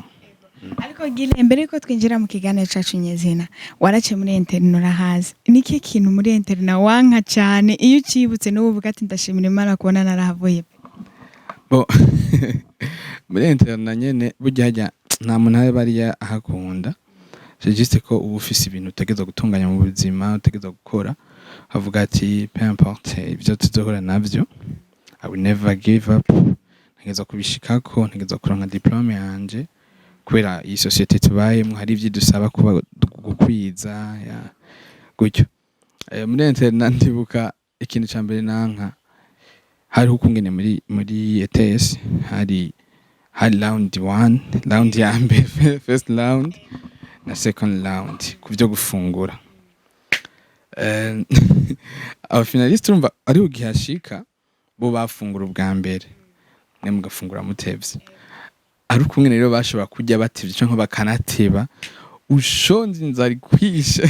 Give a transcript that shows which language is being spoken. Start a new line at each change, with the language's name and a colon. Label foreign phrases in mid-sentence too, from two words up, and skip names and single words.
Rundi: Ariko gile mbere ko twinjira mu kiganiro cacu nyezina warace muri internet urahazi niki kintu muri internet wanka cyane iyo ucibutse n'ubu uvuga ati ndashimira Imana kubona narahavuye. Muri internet nyene burya nta muntu ari bariya ahakunda.
French: C'est juste
Rundi: ko ubu ufise ibintu utegeza gutunganya mu buzima utegeza gukora avuga ati
French: peu importe
Rundi: ibyo tuzohura navyo
English: I will never give up.
Rundi: Ntegeza kubishikako ntegeza kuronka diplome yanje kubera iyi societe tubayemo hari ivyo dusaba kuba gukwiza gutyo. Muri internet ndibuka ikintu cyambere nanka hari ukungene muri ETS hari round 1 round ya mbere
English: first round
Rundi: na
English: second round
Rundi: kuvyo gufungura. Aba finalist urumva ari ugihashika bo bafungura ubwa mbere mwe mugafungura mutevye ari ukungene rero bashobora kujya bativye cyo bakanateba ushonze inzari kwishe.